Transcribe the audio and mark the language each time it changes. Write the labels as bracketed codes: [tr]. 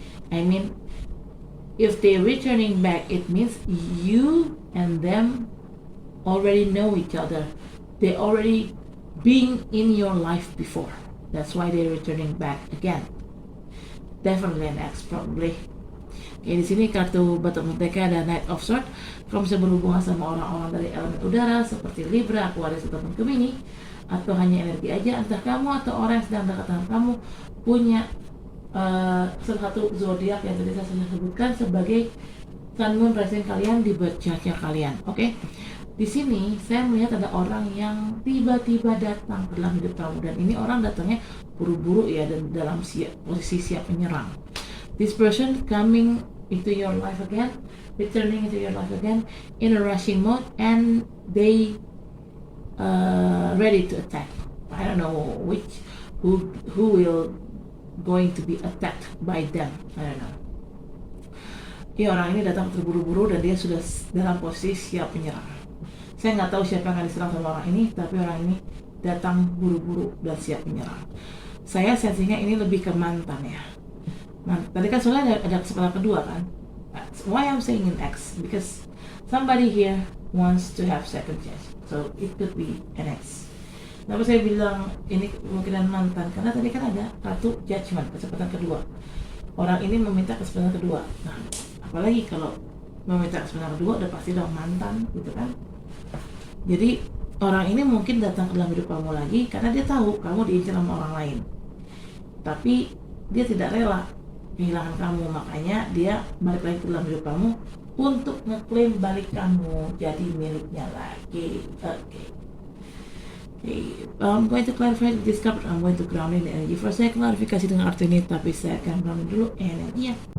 [en] I mean, if they returning back, it means you and them already know each other. They already being in your life before. That's why they're returning back again. Definitely an ex, probably. [id] Oke, di sini kartu bottom of deck ada Knight of Swords. Kamu bisa berhubungan sama orang-orang dari elemen udara seperti Libra, Aquarius, ataupun Gemini, atau hanya energi aja. Entah kamu atau orang yang sedang dekat dengan kamu punya salah satu zodiak yang tadi saya sudah sebutkan sebagai Sun, Moon, Rising kalian di birth chart-nya kalian. Oke. Di sini saya melihat ada orang yang tiba-tiba datang ke dalam hidup kamu, dan ini orang datangnya buru-buru ya, dan dalam posisi siap menyerang. [en] This person coming into your life again, returning into your life again in a rushing mode, and they ready to attack. I don't know who will going to be attacked by them. I don't know. [id] Ya, orang ini datang terburu-buru dan dia sudah dalam posisi siap menyerang. Saya nggak tahu siapa yang akan diserang sama orang ini, tapi orang ini datang buru-buru dan siap menyerang. Saya sensingnya ini lebih ke mantan ya. Tadi kan soalnya ada kesempatan kedua kan. [en] Why I'm saying an ex? Because somebody here wants to have second chance. So it could be an ex. [id] Kenapa saya bilang ini kemungkinan mantan? Karena tadi kan ada kartu Judgment, kesempatan kedua. Orang ini meminta kesempatan kedua. Nah, apalagi kalau meminta kesempatan kedua udah pasti dong mantan gitu kan. Jadi orang ini mungkin datang ke dalam hidup kamu lagi karena dia tahu kamu diincar sama orang lain. Tapi dia tidak rela kehilangan kamu, makanya dia balik lagi ke dalam hidup kamu untuk ngeklaim balik kamu jadi miliknya lagi. [en] Okay. I'm going to clarify this card. I'm going to ground in the energy. [id] First saya klarifikasi dengan arti ini, tapi saya akan ground dulu energinya.